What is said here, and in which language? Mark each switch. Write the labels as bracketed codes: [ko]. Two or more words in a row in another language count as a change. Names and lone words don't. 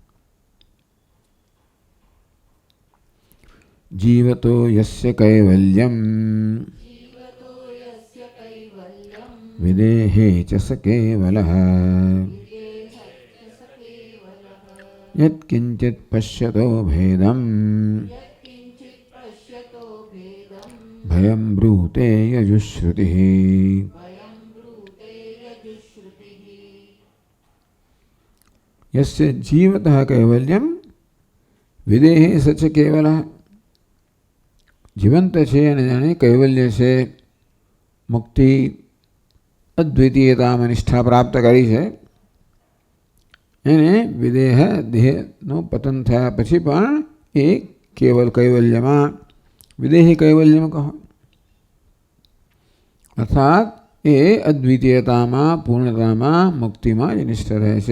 [sa] જીવતો યસ્ય કૈવલ્યમ વિદેહે ચ સ કેવલઃ યત્કિંચિત પશ્યતો ભેદમ ભયં બ્રૂતે યજુશ્રુતિઃ. यस्य जीवतः कैवल्यम विदेहे सच केवल. [gu] जीवंत છે અને જાણે કૈવલ્ય છે, મુક્તિ અદ્વિતીયતામાં નિષ્ઠા પ્રાપ્ત કરી છે, એને વિદેહ દેહનું પતન થયા પછી પણ એ કેવલ કૈવલ્યમાં, વિદેહી કૈવલ્યમાં કહો, અર્થાત એ અદ્વિતીયતામાં પૂર્ણતામાં મુક્તિમાં જ નિષ્ઠ રહે છે.